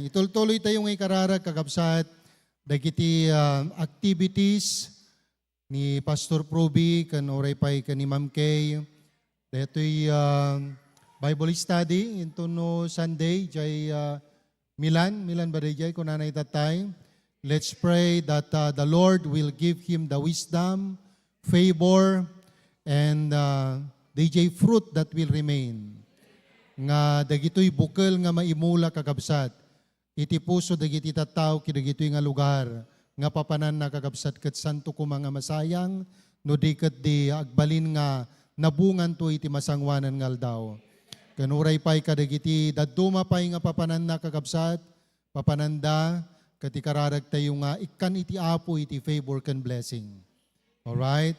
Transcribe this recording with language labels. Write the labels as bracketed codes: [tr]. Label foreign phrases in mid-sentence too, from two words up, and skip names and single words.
[ilo] Itultuloy tayong ikararag kakabsat dagiti activities ni Pastor Proby kan oray pay kan ni Ma'am Kay. Detoy [en] Bible study [ilo] into no Sunday jay Milan ba jay kun nanay tatay. [en] Let's pray that the Lord will give him the wisdom, favor, and DJ fruit that will remain. [ilo] Nga dagitoy bukal nga maimula kakabsat. Iti puso dagiti tattaw kidagitoy nga lugar nga papanan na kakabsat ket santo ko mga masayang no di ket di agbalin nga nabungan to iti masangwanan nga aldaw. Kanuray pay kadagiti dadduma pay nga papanan na kakabsat papananda ket ikararag tayo nga ikkan iti apo iti favor ken blessing. Alright?